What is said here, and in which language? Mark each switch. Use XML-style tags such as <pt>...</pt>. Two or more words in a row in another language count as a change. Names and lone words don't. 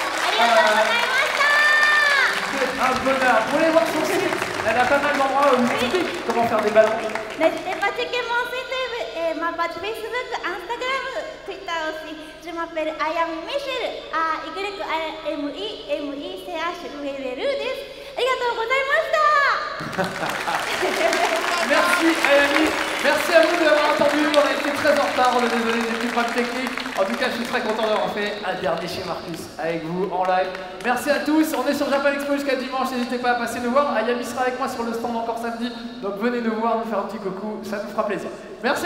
<fr>C'est un bonheur. Vous voulez voir son site? Elle a pas mal d'endroits où vous explique comment faire des ballons. N'hésitez pas à checker mon site et ma page Facebook, Instagram, Twitter aussi. Je m'appelle Ayami Michel, AYAMIMICHELL</fr> <ja>です。ありがとうございました。</ja> <fr>Merci Ayami, merci à vous de l'avoir entendu, on a été très en retard, on est désolé des petits problèmes techniques. En tout cas, je suis très content d'avoir fait un dernier chez Marcus avec vous en live. Merci à tous, on est sur Japan Expo jusqu'à dimanche, n'hésitez pas à passer nous voir. Ayami sera avec moi sur le stand encore samedi, donc venez nous voir, nous faire un petit coucou, ça nous fera plaisir.</fr>